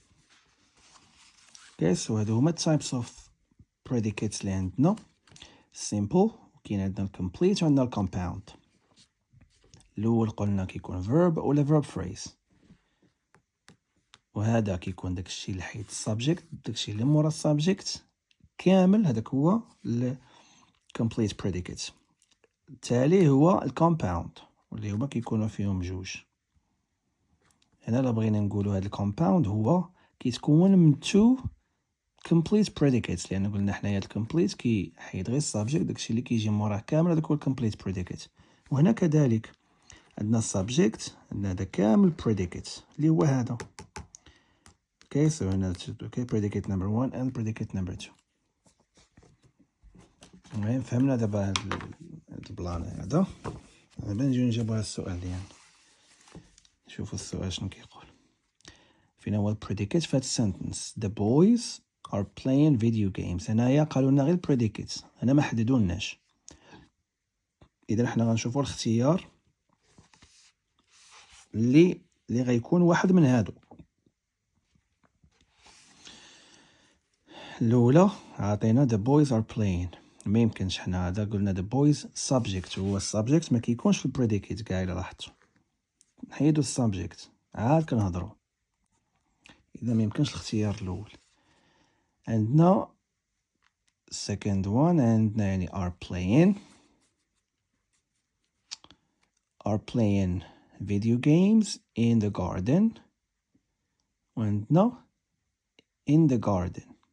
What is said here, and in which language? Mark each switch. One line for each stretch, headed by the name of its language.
English: Okay, so
Arabic: هادو هما
English: types of predicates
Arabic: اللي عندنا
English: simple
Arabic: وكاين عندنا
English: complete وعندنا compound.
Arabic: الأول قلنا كيكون verb ولا
English: verb phrase
Arabic: وهذا كيكون داكشي اللي حيد subject داكشي اللي مورا subject كامل هذاك هو ال complete predicate. التالي هو ال compound واللي هما كيكونوا فيهم جوج. هنا لا بغينا نقولوا هذا ال compound هو كيتكون من
English: two complete predicates
Arabic: لأن قلنا حنايا ال complete كيحيد غير subject داكشي اللي كيجي موراه كامل هذاك هو ال complete predicate. وهنا كذلك عندنا subject عندنا هذا كامل predicate اللي هو هذا.
English: Okay, so
Arabic: هنا
English: okay predicate number 1 and predicate number 2.
Arabic: المهم فهمنا دابا هاد البلان هذا. دابا نجيو نجاوبو على السؤال ديالنا. شوفوا السؤال شنو كيقول. فين هو
English: predicate
Arabic: في هاد
English: sentence the boys are playing video games.
Arabic: هنايا قالوا لنا غير predicate هنا ما حددولناش. إذا حنا غنشوفوا الاختيار اللي غيكون واحد من هادو. الأولى عطينا
English: the boys are playing
Arabic: ما يمكنش حنا هذا قلنا the boys subject هو السبجكت ما كيكونش في predicate كاع إلا لاحظتوا نحيدو السبجكت عاد كنهضروا إذا ما يمكنش الاختيار الأول. عندنا
English: second one
Arabic: عندنا يعني
English: are playing video games in the garden وعندنا in the garden.